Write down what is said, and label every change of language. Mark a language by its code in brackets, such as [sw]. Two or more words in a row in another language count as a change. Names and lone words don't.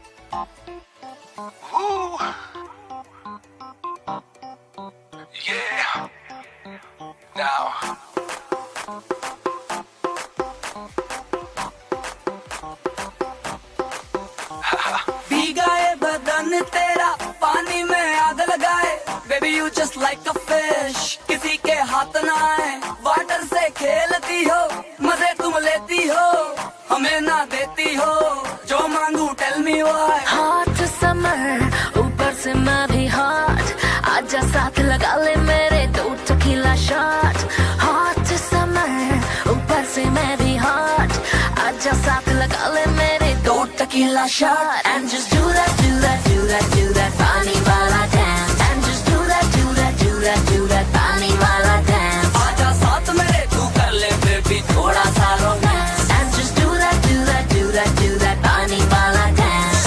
[en] Ooh. Yeah. Now. [hi] भीगा ये बदन तेरा पानी में आग लगाए [en] baby you just like a fish [hi] किसी के हाथ ना आए वाटर से खेलती हो मजे तुम लेती हो हमें ना देती हो जो मांगू [en] tell me why hot summer [hi] ऊपर से मैं भी हॉट आजा साथ लगा ले मेरे 2 [en] tequila shot hot summer [hi] ऊपर से मैं भी हॉट आजा साथ लगा ले मेरे 2 [en] tequila shot and just do that do that do that do that [hi] पानी वाला dance [en] and just do that do that do that do that [hi] पानी वाला dance आजा साथ मेरे तू कर ले बेबी थोड़ा सा रोमांस [en] and just do that do that do that do that [hi] पानी वाला [en] dance